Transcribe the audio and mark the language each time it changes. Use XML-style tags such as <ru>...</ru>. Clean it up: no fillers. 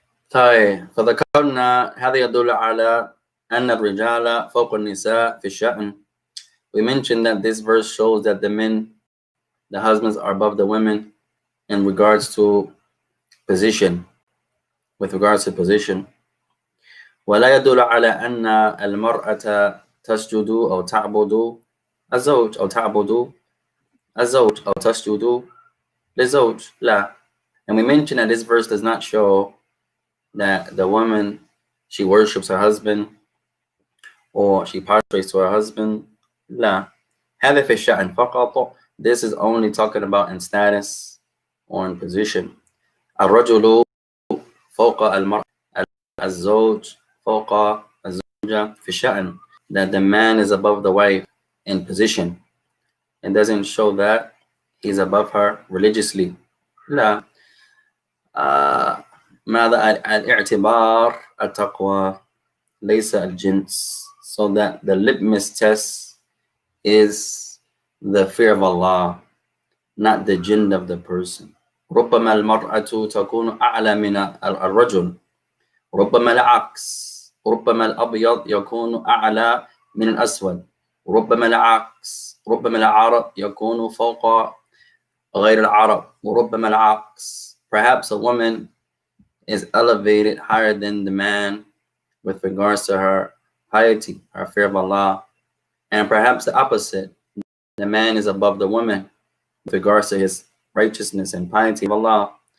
<ar>طيب فذكرنا هذا يدل على أن الرجال فوق النساء في الشأن.</ar> <en>We mentioned that this verse shows that the men, the husbands, are above the women in regards to position. With regards to position.</en> <ar>ولا يدل على أن المرأة تسجد أو تعبد الزوج أو تعبد الزوج أو تسجد للزوج. لا.</ar> <en>And we mentioned that this verse does not show that the woman, she worships her husband or she prostrates to her husband.</en> <ar>لا. هذا في الشأن فقط.</ar> <en>This is only talking about in status or in position.</en> <ar>الرجل فوق المرأة الزوج فوق الزوجة في الشأن.</ar> <en>That the man is above the wife in position. It doesn't show that he's above her religiously.</en> <ar>لا. ماذا الاعتبار التقوى ليس الجنس.</ar> <en>So that the litmus test is the fear of Allah, not the jinn of the person.</en> <ar>ربما المرأة تكون أعلى من الرجل. ربما العكس. ربما الأبيض يكون أعلى من الأسود. ربما العكس. ربما العرب يكون فوق غير العرب. وربما العكس.</ar> <en>Perhaps a woman is elevated higher than the man with regards to her piety, her fear of Allah. And perhaps the opposite. The man is above the woman with regards to his righteousness and piety of Allah.</en>